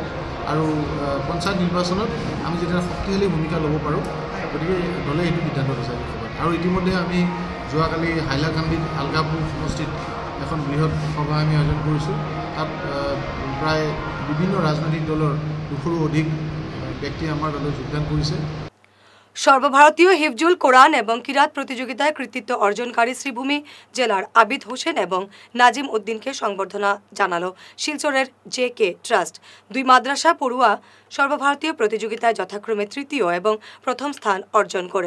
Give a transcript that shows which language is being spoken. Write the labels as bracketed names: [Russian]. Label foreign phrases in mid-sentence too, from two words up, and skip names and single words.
[Assamese] আৰু পঞ্চায়ত নিৰ্বাচনত আমি যেতিয়া শক্তিশালী ভূমিকা ল'ব পাৰোঁ, গতিকে দলে এইটো সিদ্ধান্ত লৈছে আজিৰ সভাত। আৰু ইতিমধ্যে আমি যোৱাকালি হাইলাকান্দিত আলগাপুৰ সমষ্টিত এখন বৃহৎ সভা আমি আয়োজন কৰিছোঁ। তাত প্ৰায় বিভিন্ন ৰাজনৈতিক দলৰ 200ৰো অধিক ব্যক্তি আমাৰ দলে যোগদান কৰিছে। [Bangla] সর্বভারতীয় হিফজুল কোরআন এবং কিরাত প্রতিযোগিতায় কৃতিত্ব অর্জনকারী শ্রীভূমি জেলার আবিদ হোসেন এবং নাজিম উদ্দিনকে সংবর্ধনা জানালো শিলচরের জে.কে ট্রাস্ট। দুই মাদ্রাসা পড়ুয়া সর্বভারতীয় প্রতিযোগিতায় যথাক্রমে তৃতীয় এবং প্রথম স্থান অর্জন করেন।